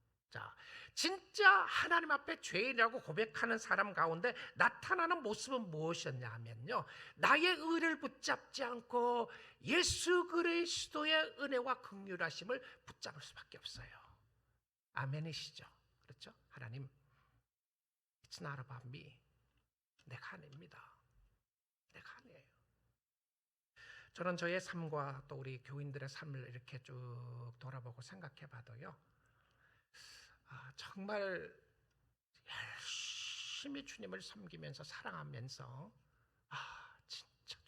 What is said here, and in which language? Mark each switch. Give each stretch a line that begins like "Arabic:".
Korean: 자, 진짜 하나님 앞에 죄인이라고 고백하는 사람 가운데 나타나는 모습은 무엇이었냐 하면요, 나의 의를 붙잡지 않고 예수 그리스도의 은혜와 긍휼하심을 붙잡을 수밖에 없어요. 아멘이시죠? 그렇죠?
English: 하나님, It's not about me.
Korean: 내가 아닙니다. 내가 아니에요. 저는 저의 삶과 또 우리 교인들의 삶을 이렇게 쭉 돌아보고 생각해 봐도요, 정말 열심히 주님을 섬기면서 사랑하면서 진짜